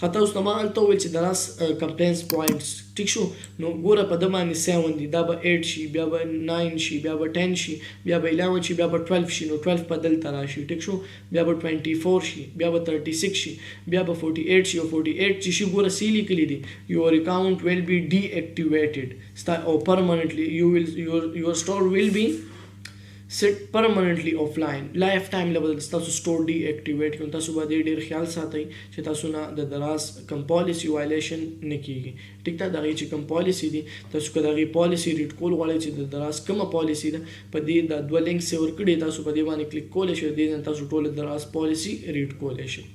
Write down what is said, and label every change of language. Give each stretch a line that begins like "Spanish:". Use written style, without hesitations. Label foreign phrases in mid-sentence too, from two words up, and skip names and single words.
Pashto: خطا اوس ما هلته وویل چې دراز
English: compliance points
Pashto: ټیک شو نو ګوره په ده باندې 7 دي دا به 8 شي بیا به 9 شي بیا به 10 شي بیا به 11 شي بیا به 12 شي نو 12 په دلته راشي. ټیک شو. بیا به 24 شي بیا به 36 شي بیا به 48 شي او 48 چې شي ګوره سی لیکلی دي
English: your account will be deactivated or permanently your store will be set permanently offline life time level
Pashto: تاسو
English: store deactivate
Pashto: کوئ تاسو باندې ډیر خیال ساتئ چې تاسو نه د دراز کم
English: policy violation
Pashto: نه کیږي. ټیک ده. دغه چې کم پالیسی دي تاسو که دغه
English: policy read
Pashto: کول غواړئ چې د دراز کومه پالیسی ده په دې د دوه لینکس یې ورکړي تاسو په دې باندې کلیک کولی شئ دې نه تاسو ټول دراز
English: policy read
Pashto: کولی شئ.